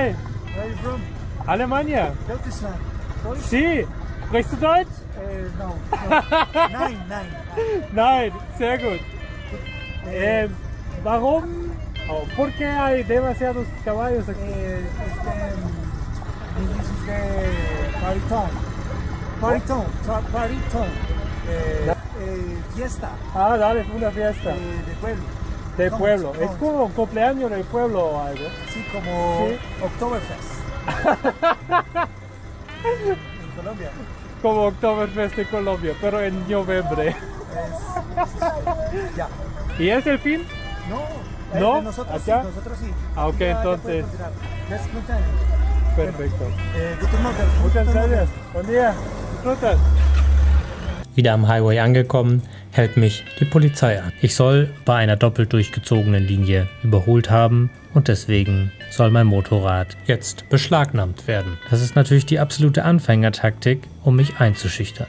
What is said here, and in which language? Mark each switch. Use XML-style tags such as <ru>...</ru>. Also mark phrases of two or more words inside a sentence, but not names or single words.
<en>Where are you from?</en> <es>Alemania.</es> <de>Deutschland. Sí. Sprichst du Deutsch? No. Nein. Nein, sehr gut. Warum?</de> <es>¿Por qué hay demasiados caballos aquí?</es> <en>This is the Bariton.</en> <es>Fiesta. Ah, dale, es una fiesta. De pueblo. De pueblo. Es como un cumpleaños del pueblo o algo. Sí, como ¿Sí? Oktoberfest. En Colombia. Como Oktoberfest en Colombia, pero en noviembre. Ya. ¿Y es el fin? No. ¿No? Nosotros ¿Acá? sí, nosotros sí. Ah, ok, Ya entonces. puedes continuar. Perfecto.</es> <de>Guten Morgen.</de> <es>Muchas gracias. Buen día. Disfrutas.</es> <de>Wieder am Highway angekommen, hält mich die Polizei an. Ich soll bei einer doppelt durchgezogenen Linie überholt haben und deswegen soll mein Motorrad jetzt beschlagnahmt werden. Das ist natürlich die absolute Anfängertaktik, um mich einzuschüchtern.</de>